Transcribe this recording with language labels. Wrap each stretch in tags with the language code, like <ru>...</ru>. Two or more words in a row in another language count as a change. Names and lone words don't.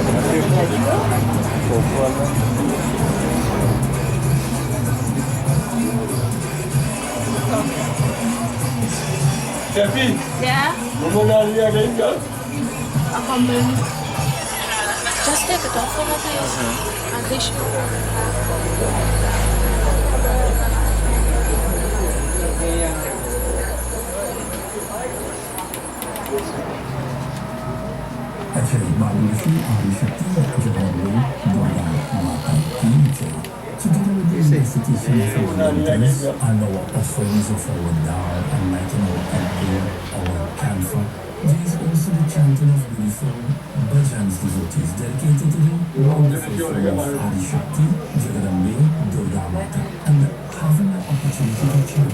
<en>Yeah? A compliment. Just take it off for my face. And tissue.</en> <hi>अच्छा बाबूजी आदिशक्ति जगन्नाथ दुर्गा माता की जय.</hi> <en>Together with the institution for volunteers and our offerings of our Dao and lighting our candle, our camphor, there is also the chanting of beautiful bhajans devotees dedicated to the wonderful soul of Adishakti, Jagadambe, Durga Mata, and having the opportunity to chant.</en>